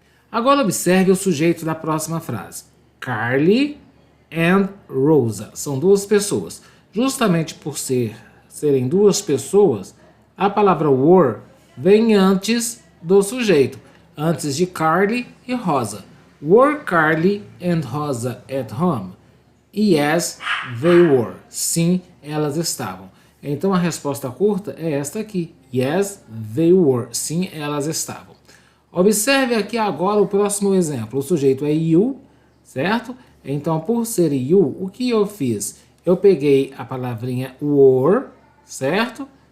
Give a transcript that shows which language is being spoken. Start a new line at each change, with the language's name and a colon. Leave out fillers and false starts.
Portuguese: Agora observe o sujeito da próxima frase. Carly and Rosa. São duas pessoas. Justamente por serem duas pessoas, a palavra were vem antes do sujeito, antes de Carly e Rosa.
English: Were Carly and Rosa at home? Yes, they were.
Portuguese: Sim, elas estavam. Então a resposta curta é esta aqui.
English: Yes, they were.
Portuguese: Sim, elas estavam. Observe aqui agora o próximo exemplo. O sujeito é you, certo? Então, por ser you, o que eu fiz? Eu peguei a palavrinha were, certo?